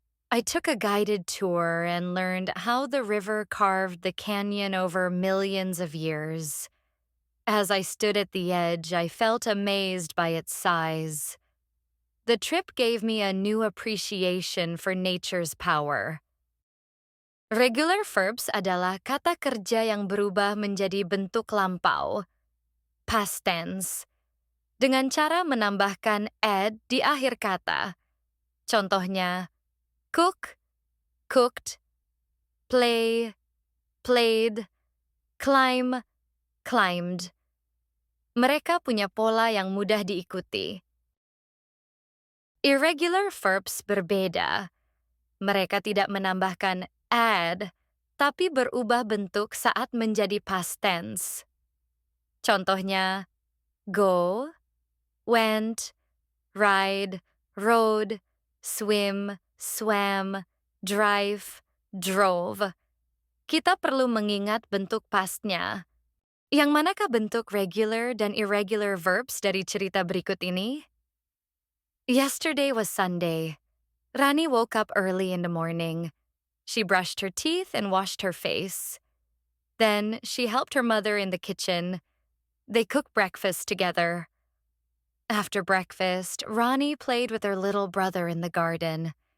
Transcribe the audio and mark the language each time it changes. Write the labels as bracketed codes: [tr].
[en] I took a guided tour and learned how the river carved the canyon over millions of years. As I stood at the edge, I felt amazed by its size. The trip gave me a new appreciation for nature's power. [id] Regular verbs adalah kata kerja yang berubah menjadi bentuk lampau, past tense, dengan cara menambahkan ed di akhir kata. [en] Contohnya, cook, cooked, play, played, climb, climbed. [id] Mereka punya pola yang mudah diikuti. Irregular verbs berbeda. Mereka tidak menambahkan add, tapi berubah bentuk saat menjadi past tense. [en] Contohnya, go, went, ride, rode, swim, swam, drive, drove. [id] Kita perlu mengingat bentuk pastnya. Yang manakah bentuk regular dan irregular verbs dari cerita berikut ini? [en] Yesterday was Sunday. Rani woke up early in the morning. She brushed her teeth and washed her face. Then she helped her mother in the kitchen. They cooked breakfast together. After breakfast, Rani played with her little brother in the garden.